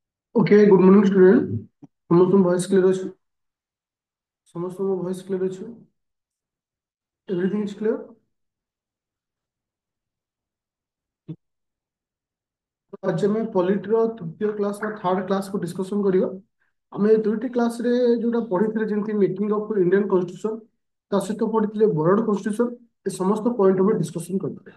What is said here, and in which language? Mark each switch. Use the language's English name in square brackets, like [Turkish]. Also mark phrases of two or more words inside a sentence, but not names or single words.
[English] Okay, good morning, student. [Odia] ସମସ୍ତଙ୍କ [English] voice clear [Odia] ଅଛି? ସମସ୍ତଙ୍କ [English] voice clear [Odia] ଅଛି? [English] Everything is clear? [Odia] आज ଆମେ ପଲିଟିର ତୃତୀୟ କ୍ଲାସ୍ ବା [English] third class [Odia] କୁ ଡିସ୍କସନ କରିବା। ଆମେ ଦୁଇଟି କ୍ଲାସରେ ଯୋଉଟା ପଢିଥିଲେ ଯେମିତି [English] making of Indian constitution [Odia] ତା ସହିତ ପଢିଥିଲେ [English] bird constitution [Odia] ଏ ସମସ୍ତ ପଏଣ୍ଟ ଉପରେ ଡିସ୍କସନ କରିଥିଲେ।